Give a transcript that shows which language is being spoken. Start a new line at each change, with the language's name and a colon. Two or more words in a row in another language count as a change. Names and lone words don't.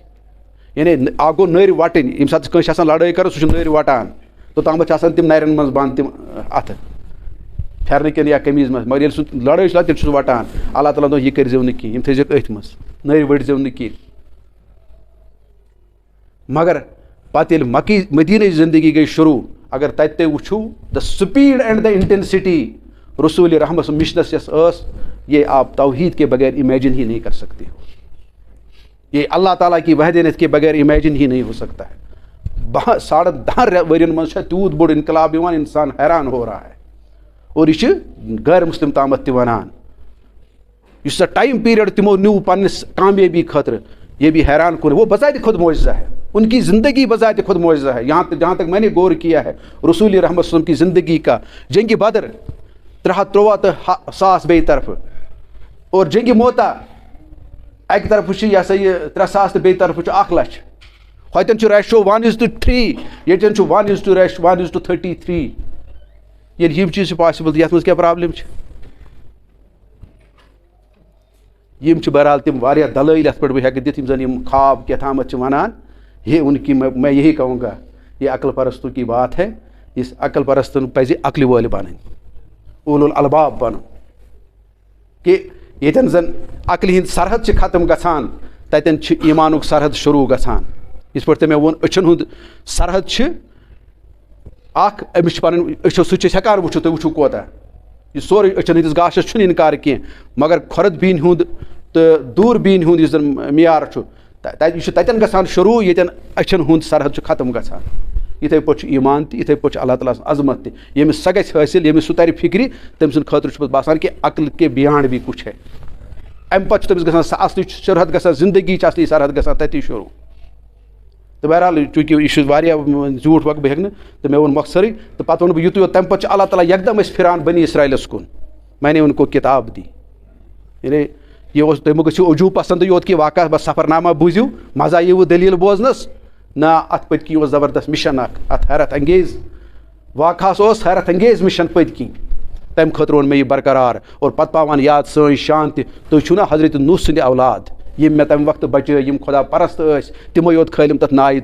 Kashmiri: یعنی اکھ گوٚو نٔرۍ وَٹٕنۍ ییٚمہِ ساتہٕ کٲنٛسہِ آسان لڑٲے کَرٕنۍ سُہ چھُ نٔرۍ وَٹان توٚتامَتھ چھِ آسان تِم نَرٮ۪ن منٛز بنٛد تِم اَتھٕ پھٮ۪رنہٕ کٮ۪ن یا قمیٖض منٛز مگر ییٚلہِ سُہ لڑٲے چھُ لگان تیٚلہِ چھُ سُہ وَٹان. اللہ تعالیٰ دوٚپ یہِ کٔرۍزیو نہٕ کینٛہہ یِم تھٲیزیکھ أتھۍ منٛز نٔرۍ ؤٹۍزیو نہٕ کینٛہہ. مگر پتہٕ ییٚلہِ مدیٖنٕچ زندگی گٔے شروٗع اگر تَتہِ تُہۍ وٕچھِو
English: the speed and the intensity
Kashmiri: رسول رحمت سُنٛد مشنس یۄس ٲس
Urdu: یہ آپ توحید کے بغیر امیجن ہی نہیں کر سکتے ہو. یہ اللہ تعالیٰ کی وحدانیت کے بغیر امیجن ہی نہیں ہو سکتا ہے.
Kashmiri: 10 ؤرین منٛز چھُ تیوٗت بوٚڑ انقلاب یِوان
Urdu: انسان حیران ہو رہا ہے.
Kashmiri: اور یہ چھُ غیر مسلم تامتھ تہِ وَنان یُس سا ٹایم پیریڈ تِمو نیوٗ پننِس کامیٲبی خٲطرٕ
Urdu: یہ بھی حیران کن وہ بذاتِ خود معجزہ ہے. ان کی زندگی بذاتِ خود معجزہ ہے. جہاں تک میں نے غور کیا ہے رسول رحمت صلی اللہ علیہ وسلم کی زندگی کا جنگِ بدر
Kashmiri: 353 بیٚیہِ طرفہٕ اور جنگِ موتا اکہِ طرفہٕ چھُ یہ سا یہ 300 تہٕ بیٚیہِ طرفہٕ چھُ 100,000. ہوتٮ۪ن چھُ ریشو 1:3 ییٚتٮ۪ن چھُ 1:33. ییٚلہِ یِم چیٖز چھِ پاسبل یتھ منٛز کیٛاہ پرابلم چھِ. یِم چھِ بہرحال تِم واریاہ دلٲیل یتھ پٮ۪ٹھ بہٕ ہٮ۪کہٕ دِتھ یِم زن یِم خواب کیٛاتھامتھ چھِ وَنان.
Urdu: یہ ان کی میں یہی کہوں گا یہ عقل پرستوں کی بات ہے.
Kashmiri: اس عقل پرستن پزِ عقلہِ وٲلۍ بنٕنۍ
Arabic: اولو الالباب
Kashmiri: بنُن کہ ییٚتٮ۪ن زن عقلہِ ہِنٛدۍ سرحد چھِ ختم گژھان تتٮ۪ن چھِ ایٖمانُک سرحد شروٗع گژھان. یِتھ پٲٹھۍ تۄہہِ مےٚ ووٚن أچھن ہُنٛد سرحد چھِ اکھ أمِس چھِ پنٕنۍ أچھو سۭتۍ چھِ أسۍ ہٮ۪کان وٕچھِتھ تُہۍ وٕچھِو کوتاہ یہِ سورُے أچھن ہٕنٛدِس گاشس چھُنہٕ اِنکار کینٛہہ مگر کھۄرد بیٖنہِ ہُنٛد تہٕ دوٗر بیٖنہِ ہُنٛد یُس زن معیار چھُ یہِ چھُ تتٮ۪ن گژھان شروٗع ییٚتٮ۪ن أچھن ہُنٛد سرحد چھُ ختم گژھان. یِتھَے پٲٹھۍ چھُ ایٖمان تہِ یِتھَے پٲٹھۍ چھُ اللہ تعالیٰ سٕنٛز عظمت تہِ. ییٚمِس سۄ گژھِ حٲصِل ییٚمِس سُہ ترِ فِکرِ تٔمۍ سٕنٛدِ خٲطرٕ چھُ پتہٕ باسان کہِ
Urdu: عقل کے بیانٛڈ بھی کچھ ہے.
Kashmiri: اَمہِ پتہٕ چھُ تٔمِس گژھان سۄ اصلٕچ سرحد گژھان زندگی چھِ اصلی سرحد گژھان تٔتی شروٗع. تہٕ بہرحال چوٗنٛکہِ یہِ چھُ واریاہ زیوٗٹھ وقت بہٕ ہٮ۪کہٕ نہٕ تہٕ مےٚ ووٚن مۄخصرٕے تہٕ پتہٕ ووٚن بہٕ یُتُے یوت. تَمہِ پتہٕ چھُ اللہ تعالیٰ یکدم أسۍ پھِران بنی اسرائیلس کُن.
Urdu: میں نے ان کو کتاب دی.
Kashmiri: یعنی یہ اوس تُہۍ مہٕ گٔژھِو عجوٗب پسنٛد یوت کہِ واقعہ بس سفر نامہ بوٗزِو مزٕ یِیوٕ دٔلیٖل بوزنس نہ اتھ پٔتۍ کِنۍ اوس زبردست مِشن اکھ اتھ حیرت انگیز واقعس اوس حیرت انگیز مِشن پٔتۍ کِنۍ. تمہِ خٲطرٕ اوٚن مےٚ یہِ برقرار اور پتہٕ پاوان یاد سٲنۍ شان تہِ. تُہۍ چھِو نا حضرت نوح سٕنٛدِ اولاد یِم مےٚ تمہِ وقتہٕ بچٲے یِم خۄدا پرست ٲسۍ تِمے یوت کھٲلِم تتھ نایہِ.